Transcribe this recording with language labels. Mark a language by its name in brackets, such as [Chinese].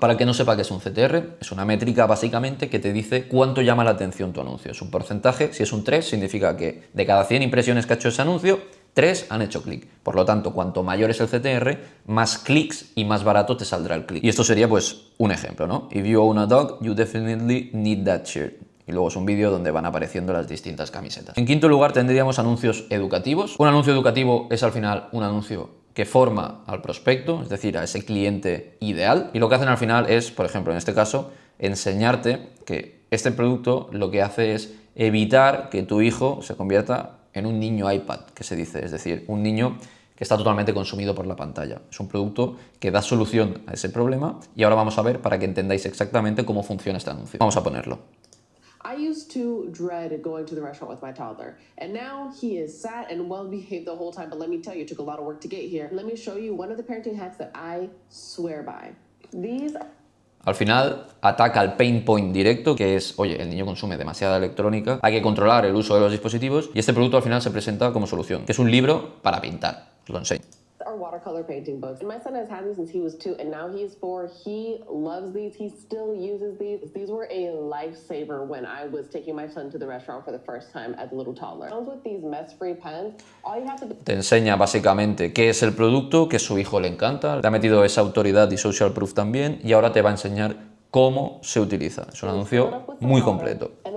[Spanish] Para el que no sepa qué es un CTR, es una métrica básicamente que te dice cuánto llama la atención tu anuncio. Es un porcentaje, si es un 3 significa que de cada 100 impresiones que ha hecho ese anuncio, 3 han hecho clic. Por lo tanto, cuanto mayor es el CTR, más clics y más barato te saldrá el clic. Y esto sería pues un ejemplo, ¿no? [English] If you own a dog, you definitely need that shirt. [Spanish] Y luego es un vídeo donde van apareciendo las distintas camisetas. En quinto lugar tendríamos anuncios educativos. Un anuncio educativo es al final un anuncio que forma al prospecto, es decir, a ese cliente ideal. Y lo que hacen al final es, por ejemplo, en este caso, enseñarte que este producto lo que hace es evitar que tu hijo se convierta en un niño iPad, que se dice, es decir, un niño que está totalmente consumido por la pantalla. Es un producto que da solución a ese problema y ahora vamos a ver para que entendáis exactamente cómo funciona este anuncio. Vamos a ponerlo. [English] I used to dread going to the restaurant with my toddler, and now he is sat and well behaved the whole time, but let me tell you, it took a lot of work to get here. Let me show you one of the parenting hacks that I swear by. These [Spanish] Al final ataca al pain point directo, que es, oye, el niño consume demasiada electrónica, hay que controlar el uso de los dispositivos y este producto al final se presenta como solución, que es un libro para pintar. Os lo enseño. [English] are watercolor painting books. And my son has had these since he was 2, and now he's 4. He loves these. He still uses these. These were a lifesaver when I was taking my son to the restaurant for the first time as a little toddler. With these mess-free pens, all you have to do... [Spanish] Te enseña básicamente qué es el producto, que a su hijo le encanta, le ha metido esa autoridad y social proof también, y ahora te va a enseñar cómo se utiliza. Es un anuncio muy completo.